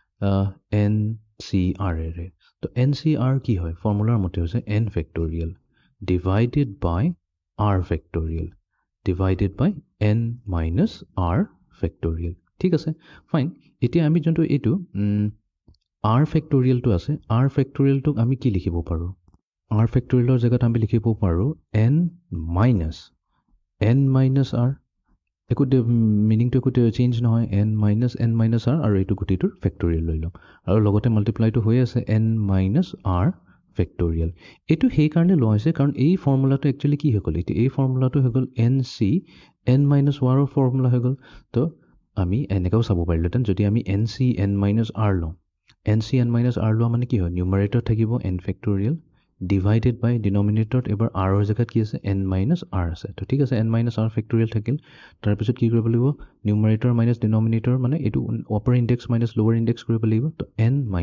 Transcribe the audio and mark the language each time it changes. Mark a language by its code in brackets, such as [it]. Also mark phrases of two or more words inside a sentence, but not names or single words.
[as] NCR এৰে তো NCR কি হয় ফৰ্মুলাৰ মতে হৈছে [en] n factorial divided by r factorial divided by n minus r factorial [as] ঠিক আছে ফাইন এতিয়া আমি যোনটো এটো [en] r factorial [as] to আছে [en] r factorial [as] to আমি কি লিখিব পাৰো r factorial ৰ জায়গাত আমি লিখিব পাৰো [en] n minus r [as] একো মিনিং তো একো চেঞ্জ নহয় [en] n minus r [as] আৰু এটো গুটিটোৰ factorial লৈ লম আৰু লগতে মাল্টিপ্লাই তো হৈ আছে [en] n minus r factorial [as] এটো সেই কাৰণে লোৱা হৈছে কাৰণ এই ফৰ্মুলাটো একচুয়ালি কি হৈ গল এই ফৰ্মুলাটো হৈ গল [en] nc n minus 1 [as] ৰ ফৰ্মুলা হৈ গল তো আমি এনেকাও চাব পাৰিলোতেন যদি আমি [en] nc n minus r [as] লওঁ [en] nc n minus r [as] লোৱা মানে কি হয় নিউমাৰেটৰ থাকিব [en] n factorial divided by [as] ডিনমিনেটৰত এবাৰ r ৰ জেগাত কি আছে [en] n minus r [as] আছে তো ঠিক আছে [en] n minus r factorial [as] থাকিল তাৰপিছত কি কৰিব লাগিব [en] numerator minus denominator [as] মানে এইটো [en] upper index minus lower index [as] কৰিব লাগিব তো n